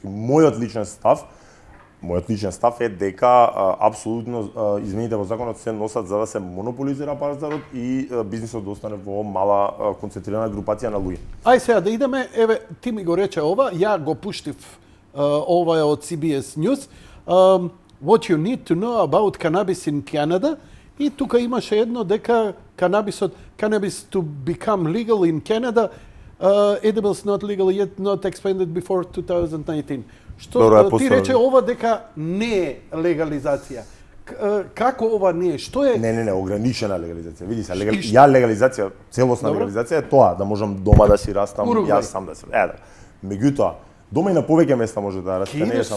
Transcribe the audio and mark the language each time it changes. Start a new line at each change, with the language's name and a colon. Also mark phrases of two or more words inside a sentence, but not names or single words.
Macedonian: Мојот личен став е дека апсолутно измените во законот се носат за да се монополизира пазарот и бизнисот да остане во мала концентрирана групација на луѓе. Ај сега да идеме, еве, ти ми го рече ова, ја го пуштив ова е од CBS News.
English: What you need to know about cannabis in Canada.
Macedonian: И тука имаше едно дека
English: cannabis to become legal in Canada, edibles not legal yet, not expanded before 2019.
Macedonian: Што Добро, ти рече ова дека не е легализација. Како ова не е? Што е? Не, ограничена легализација. Види се, легализација, целосна легализација е тоа, да можам дома да си растам, јас сам да се. Меѓутоа, дома и на повеќе места може да расте, не е само